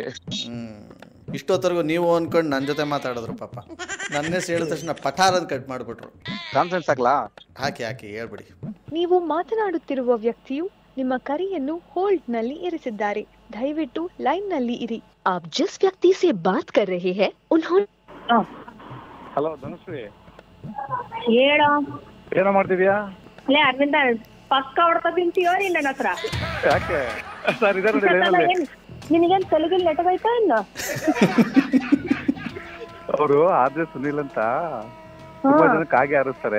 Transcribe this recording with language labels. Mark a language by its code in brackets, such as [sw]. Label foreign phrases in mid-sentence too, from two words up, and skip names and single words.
[kn] ಇಷ್ಟೊತ್ತರೆಗೂ ನೀವು ಅನ್ಕೊಂಡು ನನ್ನ ಜೊತೆ ಮಾತಾಡಿದ್ರು ಪಾಪ. ನನ್ನ ಹೆಸರು ಹೇಳಿದ ತಕ್ಷಣ ಪಠಾರ್ ಅಂತ ಕಟ್ ಮಾಡ್ಬಿಟ್ರು. ಕಾನ್ಫರೆನ್ಸ್ ಹಾಕ್ಲಾ? ಹಾಕಿ ಹೇಳ್ಬಿಡಿ. ನೀವು ಮಾತನಾಡುತ್ತಿರುವ ವ್ಯಕ್ತಿಯು ನಿಮ್ಮ ಕರೆಯನ್ನು ಹೋಲ್ಡ್ ನಲ್ಲಿ ಇರಿಸಿದ್ದಾರೆ. ದಯವಿಟ್ಟು ಲೈನ್ ನಲ್ಲಿ ಇರಿ. [hi] आप जिस व्यक्ति से बात कर रहे हैं उन्होंने [kn] ಹಲೋ ಧನುಶ್ರೀ, ಹೇಳೋ. ಏನೋ ಮಾಡ್ತಿದ್ಯಾ? ಲೇ ಅರವಿಂದ, ಪಕ್ಕ ಹೊಡ್ತಾ ತಿಂತೀಯೋ ನೀನ್ ನನ್ನ ಹತ್ರ? ಯಾಕೆ ಸರ್ ಇದಾರೆ ನಿನಗೇನ್ ತೆಲುಗಿನ ನೆಟ್ಟಗೈತಾ ಇನ್ನ? ಅವರು ಆದ್ರೆ ಸುನಿಲ್ ಅಂತ ತುಂಬಾ ಜನಕ್ಕೆ ಆಗಿ ಆರಿಸ್ತಾರೆ.